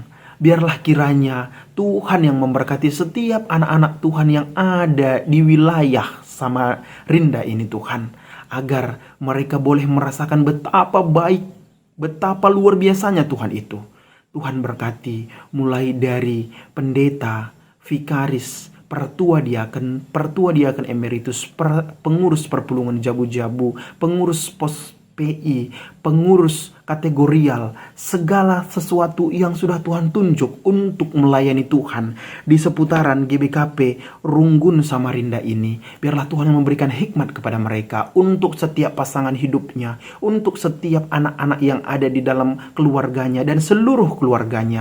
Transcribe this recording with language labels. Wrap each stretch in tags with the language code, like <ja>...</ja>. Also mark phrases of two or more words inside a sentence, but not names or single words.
<id>Biarlah kiranya Tuhan yang memberkati setiap anak-anak Tuhan yang ada di wilayah Samarinda ini Tuhan. Agar mereka boleh merasakan betapa baik, betapa luar biasanya Tuhan itu. Tuhan berkati mulai dari pendeta, vikaris, pertua diaken emeritus, pengurus</id> <btx>perpulungan jabu-jabu,</btx> <id>pengurus pos PI, pengurus kategorial, segala sesuatu yang sudah Tuhan tunjuk untuk melayani Tuhan di seputaran GBKP Runggun Samarinda ini. Biarlah Tuhan yang memberikan hikmat kepada mereka untuk setiap pasangan hidupnya, untuk setiap anak-anak yang ada di dalam keluarganya dan seluruh keluarganya.</id>